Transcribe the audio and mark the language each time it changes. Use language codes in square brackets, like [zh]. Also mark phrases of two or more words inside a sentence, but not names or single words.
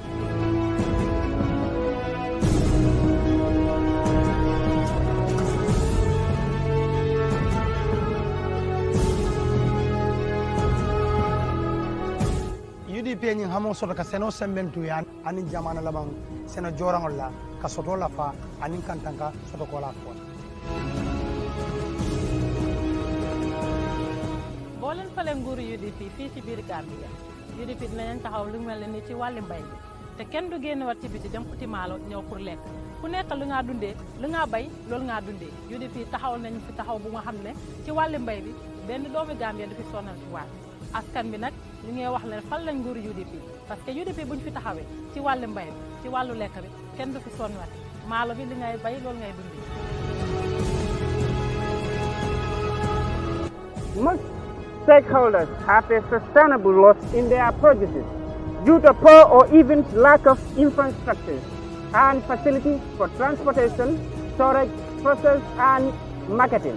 [man] UDP ñi xamo soto ka seno sembentu ya ani jamana labang seno jorangol la ka soto la fa ani kantanka soto ko la ko [wo] boo leen fale nguuru UDP fii ci biir Gambia UDP dinañ taxaw lu mel ni ci wàllu mbay bi te kenn du génn wat ci biti dem uti maalo ñëw pour lekk ku nekk lu nga dundee lu nga bay loolu nga dundee UDP taxaw nañ fi taxaw bu nga xam ne ci wàllu mbay bi benn doomi Gambia du fi sonal ci waat askan bi nag li ngay wax ne fal lañ nguuru UDP [fr] parce que [wo] UDP buñ fi taxawee ci wàllu mbay bi ci wàllu lekk bi kenn du fi sonn wat maalo bi li ngay bay loolu ngay dundee. [en] Most stakeholders have a sustainable loss in their produces due to poor or even lack of infrastructure and facilities for transportation, storage, process, and marketing.